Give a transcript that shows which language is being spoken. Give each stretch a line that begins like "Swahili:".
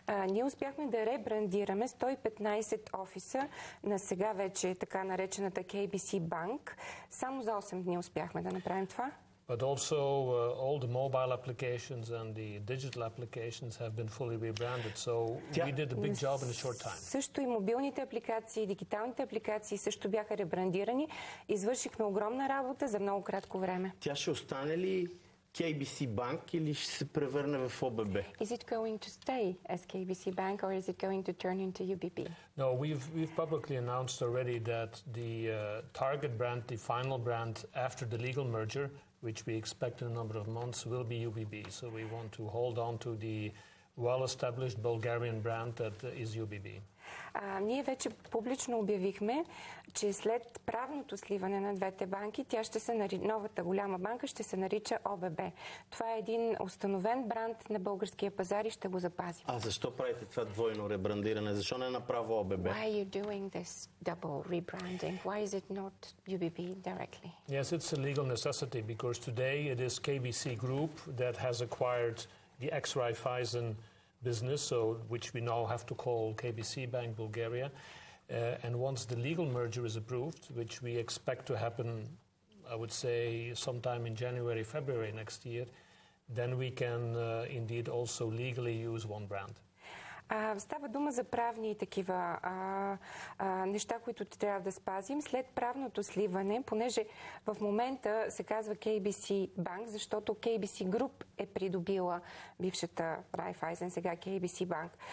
Bulgarian: Ние успяхме да ребрандираме 115 офиса на сега вече така наречената KBC Банк. Само за 8 дни успяхме да направим това.
English: But also all the mobile applications and the digital applications have been fully rebranded. So we did a big job in a short time.
Bulgarian: Също и мобилните апликации, дигиталните апликации също бяха ребрандирани. Извършихме огромна работа за много кратко време. Тя ще остане ли KBC Банк или ще се превърне в ОББ?
English: Is it going to stay as KBC Bank or is it going to turn into UBB? No, we've publicly announced already that the target brand, the final brand after the legal merger, which we expect in a number of months, will be UBB. So we want to hold on to the well-established Bulgarian brand that is UBB.
Bulgarian: Ние вече публично обявихме, че след правното сливане на двете банки, тя ще се новата голяма банка ще се нарича ОББ. Това е един установен бранд на българския пазар и ще го запазим. А защо правите това двойно ребрандиране? Защо не направо ОББ?
English: Why are you doing this double rebranding? Why is it not UBB directly? Yes, it's a legal necessity because today it is KBC Group that has acquired the ex-Raiffeisen business, so which we now have to call KBC Bank Bulgaria. And once the legal merger is approved, which we expect to happen, I would say, sometime in January, February next year, then we can indeed also legally use one brand.
Bulgarian: Става дума за правни такива неща, които трябва да спазим. След правното сливане, понеже в момента се казва KBC Банк, защото KBC Group е придобила бившата Raiffeisen, сега KBC Банк.